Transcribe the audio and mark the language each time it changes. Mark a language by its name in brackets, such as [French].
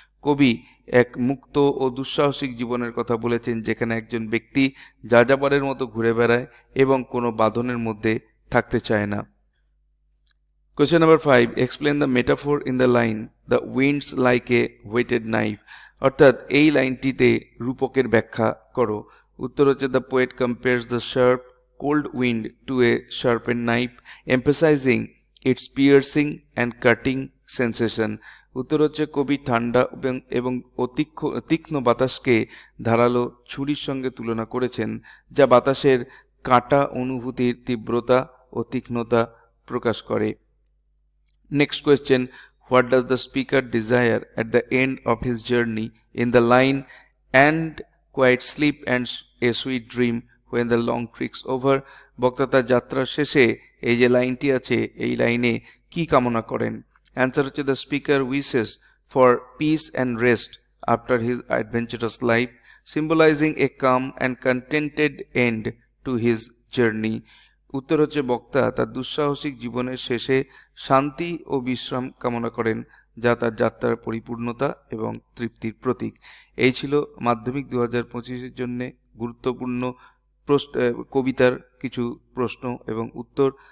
[Bangla] কবি এক মুক্ত ও দুঃসাহসিক জীবনের কথা বলেছেন, যেখানে একজন ব্যক্তি যাযাবরের মতো ঘুরে বেড়ায় এবং কোনো বাঁধনের মধ্যে থাকতে চায় না। [English] Question number 5. Explain the metaphor in the line, the winds like a whetted knife. [Bangla] অর্থাৎ এই লাইনটিতে রূপকের ব্যাখ্যা করো। উত্তর হচ্ছে, [English] the poet compares the sharp cold wind to a sharpened knife, emphasizing its piercing and cutting sensation. [Bangla] উত্তর হচ্ছে, কবি ঠান্ডা এবং তীক্ষ্ণ বাতাসকে ধারালো ছুরির সঙ্গে তুলনা করেছেন, যা বাতাসের কাটা অনুভূতির তীব্রতা ও তীক্ষ্ণতা প্রকাশ করে। [English] Next question, what does the speaker desire at the end of his journey in the line, and quiet sleep and a sweet dream when the long trik's over? [Bangla] বক্তা তার যাত্রার শেষে এই যে লাইনটি আছে, এই লাইনে কি কামনা করেন? অ্যান্সার হচ্ছে, [English] the speaker wishes for peace and rest after his adventurous life, symbolizing a calm and contented end to his journey. [Bangla] উত্তর হচ্ছে, বক্তা তার দুঃসাহসিক জীবনের শেষে শান্তি ও বিশ্রাম কামনা করেন, যা তার যাত্রার পরিপূর্ণতা এবং তৃপ্তির প্রতীক। এই ছিল মাধ্যমিক 2025-এর জন্য গুরুত্বপূর্ণ কবিতার কিছু প্রশ্ন এবং উত্তর।